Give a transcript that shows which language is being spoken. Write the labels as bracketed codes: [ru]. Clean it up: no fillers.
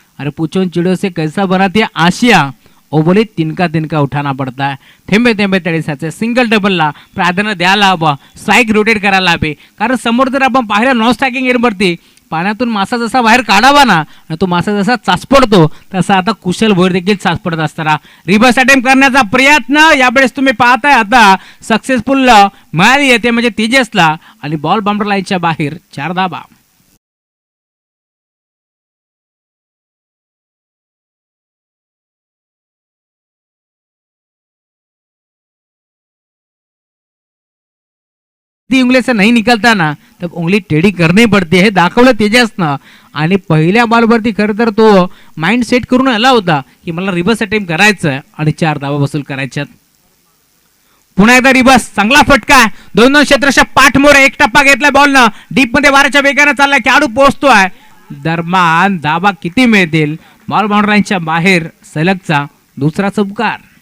[hi] अरे पूछो चिड़ियों से कैसा बनाती है आशिया, ओ बोले तिनका तिनका उठाना पड़ता है. [mr] थेंबे थेंबे तळेसाचे सिंगल डबलला प्राधान्य द्यायला हवं, स्ट्राईक रोटेट करायला हवे. कारण समोर जर आपण पाहिलं नॉन स्ट्रायकिंग एअरवरती पाण्यातून मासा जसा बाहेर काढावा ना, तो मासा जसा चाचपडतो तसा आता कुशल भोईर देखील चाचपडत असताना रिव्हर्स अटेम्प्ट करण्याचा प्रयत्न यावेळेस तुम्ही पाहताय आता सक्सेसफुल मिळाली येते म्हणजे तेजसला आणि बॉल बाउंड्री लाईनच्या बाहेर 4 धावा. [hi] उंगली से नहीं निकलता ना तब उंगली टेढ़ी करनी पड़ती है, [mr] दाखवलं तेजसनं. आणि पहिल्या बॉलवरती खरं तर तो माइंड सेट करून आला होता की मला रिव्हर्स अटेम्प्ट करायचं आणि 4 धावा वसूल करायच्यात. पुन्हा एकदा रिव्हर्स, चांगला फटका, 2-2 क्षेत्रशा पाठमोरे. एक टप्पा घेतला बॉलनं, डीप मध्ये वाऱ्याच्या वेगाने चाललाय, खेळाडू पोहोचतोय. दरम्यान धावा किती मिळतील? बॉल बाउंड्री लाईनच्या बाहेर सलगचा दुसरा चौकार.